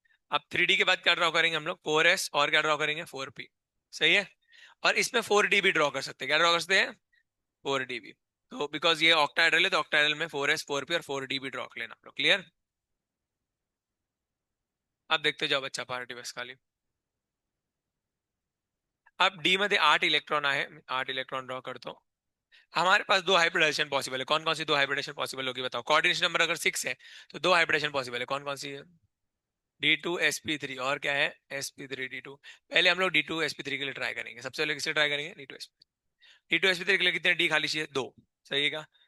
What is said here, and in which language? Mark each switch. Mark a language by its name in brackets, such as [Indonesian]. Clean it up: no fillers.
[Hindi] अब 3D के बाद क्या ड्रॉ करेंगे हम लोग, 4s, और क्या ड्रॉ करेंगे, 4p, सही है। और इसमें 4D भी ड्रॉ कर सकते हैं, क्या ड्रॉ कर सकते हैं, 4D भी। तो बिकॉज ये ऑक्टाहेड्रल है तो ऑक्टाहेड्रल में 4s 4p और 4d भी ड्रॉ कर लेना आप लोग, क्लियर। अब देखते जाओ बच्चा, पार्टी बस खाली। [Marathi] अब डी मध्ये 8 इलेक्ट्रॉन आहे, 8 इलेक्ट्रॉन ड्रॉ करतो। [Hindi] हमारे पास दो हाइब्रिडेशन पॉसिबल है, कौन कौन सी दो हाइब्रिडेशन पॉसिबल होगी बताओ। कोऑर्डिनेशन नंबर अगर 6 है तो दो हाइब्रिडेशन पॉसिबल है, कौन कौन सी है। D2sp3 और क्या है, sp3d2। पहले हम लोग D2sp3 के लिए ट्राई करेंगे, सबसे पहले किसे ट्राई करेंगे, D2sp3 के लिए कितने डी खाली चाहिए, दो। सही है क्या।